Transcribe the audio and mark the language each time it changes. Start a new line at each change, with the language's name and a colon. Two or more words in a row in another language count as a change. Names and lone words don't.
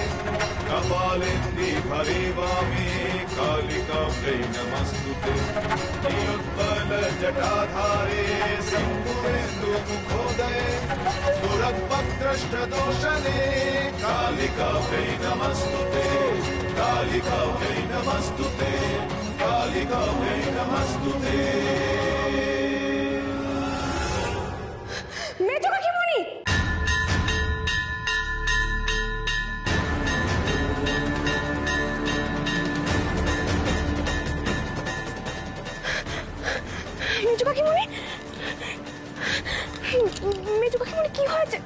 Sanskrit: कपालेन्द्री भरे वामे कालिकाभ्यै नमस्तुते निरुत्पलजटाधारे सिंहेन्दुमुखोदये सुरद्भद्रष्टदोषणे कालिकाभ्यै नमस्तुते कालिकाभ्यै नमस्तुते कालिकाभ्यै नमस्तुते।
Bangla: মেজো কাকিমণি, মেজো কাকিমণি, মেজো কাকিমণি কি হয়েছে?